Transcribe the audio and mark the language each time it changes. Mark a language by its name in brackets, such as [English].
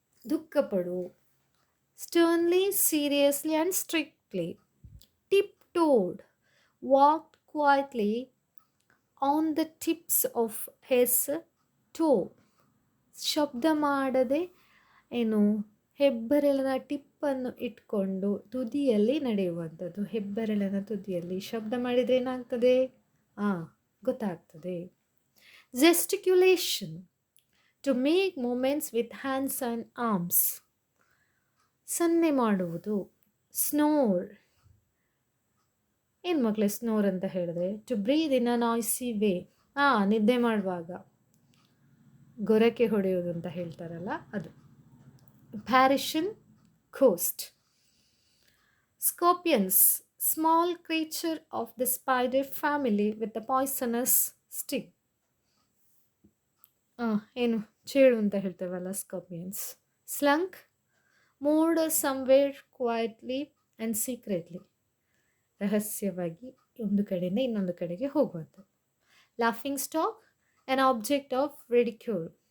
[Kannada] ದುಃಖಪಡು, [English] sternly, seriously, and strictly. Tiptoed, walked quietly on the tips of his toe. [Kannada] ಶಬ್ದ ಮಾಡದೆ ಏನು ಹೆಬ್ಬೆರಳಿನ ಟಿಪ್ಪನ್ನು ಇಟ್ಕೊಂಡು ತುದಿಯಲ್ಲಿ ನಡೆಯುವಂಥದ್ದು. ಹೆಬ್ಬೆರಳಿನ ತುದಿಯಲ್ಲಿ ಶಬ್ದ ಮಾಡಿದರೆ ಏನಾಗ್ತದೆ? ಗೊತ್ತಾಗ್ತದೆ. [English] Gesticulation, to make movements with hands and arms. [Kannada] ಸನ್ನೆ ಮಾಡುವುದು. Snore, ಏನು ಮಕ್ಕಳೇ ಸ್ನೋರ್ ಅಂತ ಹೇಳಿದ್ರೆ? [English] To breathe in a noisy way. [Kannada] ನಿದ್ದೆ ಮಾಡುವಾಗ ಗೊರಕೆ ಹೊಡೆಯೋದು ಅಂತ ಹೇಳ್ತಾರಲ್ಲ ಅದು. [English] Apparition, ghost. Scorpions, small creature of the spider family with a poisonous sting. [Kannada] ಏನು ಚೇಳು ಅಂತ ಹೇಳ್ತೇವಲ್ಲ, scorpions. [English] Slunk moved somewhere quietly and secretly. [Kannada] ರಹಸ್ಯವಾಗಿ ಒಂದು ಕಡೆಯಿಂದ ಇನ್ನೊಂದು ಕಡೆಗೆ ಹೋಗುವಂಥದ್ದು. [English] Laughing stock an object of ridicule.